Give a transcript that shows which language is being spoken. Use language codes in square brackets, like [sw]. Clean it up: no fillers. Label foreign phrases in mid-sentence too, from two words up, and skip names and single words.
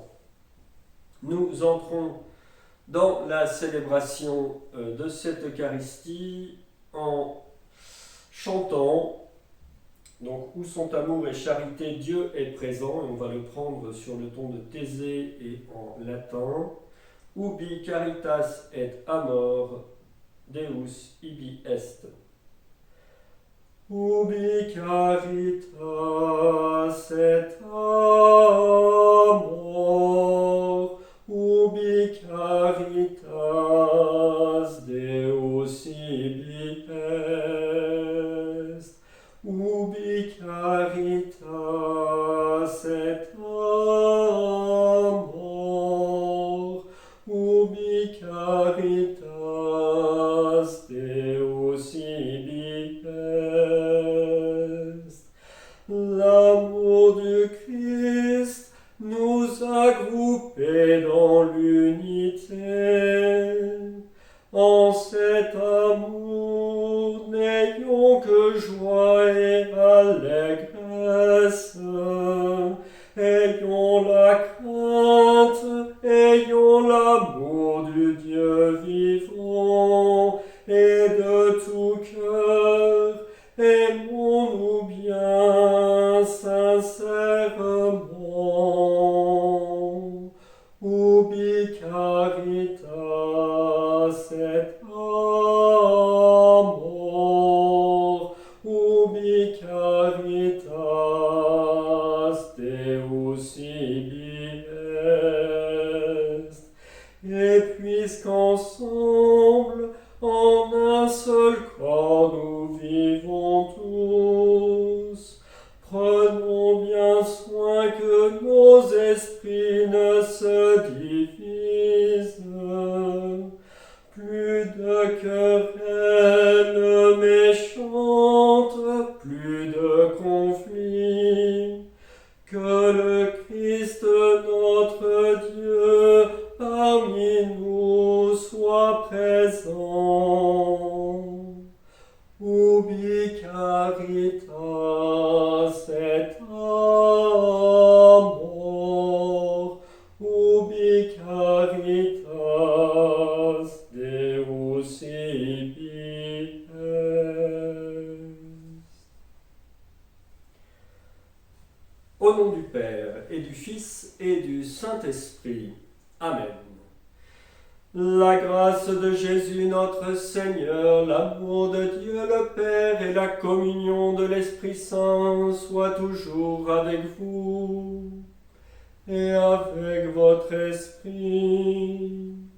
[fr] Nous entrons dans la célébration de cette Eucharistie en chantant. Donc, où sont amour et charité, Dieu est présent. Et on va le prendre sur le ton de Thésée et en latin. [la] Ubi caritas et amor, Deus ibi est. Ubi caritas et amor, ubi caritas Deus ibi est. Ubi caritas et amor, ubi caritas Deus ibi est. [fr] L'amour du Christ nous a groupés dans l'unité. En cet amour, n'ayons que joie et allégresse. Ayons la crainte, ayons l'amour du Dieu vivant, et de tout cœur, aimons-nous bien sincèrement. [la] Ubi caritas et amor, ubi caritas Deus ibi est. [fr] Et puisqu'ensemble, en un seul corps, nous vivons tous, prenons bien soin que nos esprits ne se divisent. Plus de querelles méchantes, plus de conflits, que le Christ notre Dieu parmi nous soit présent. [la] Ubi caritas et amor, ubi caritas Deus ibi est. [fr] Au nom du Père et du Fils et du Saint-Esprit. Amen. La grâce de Jésus notre Seigneur, l'amour de Dieu le Père et la communion de l'Esprit Saint soient toujours avec vous et avec votre esprit.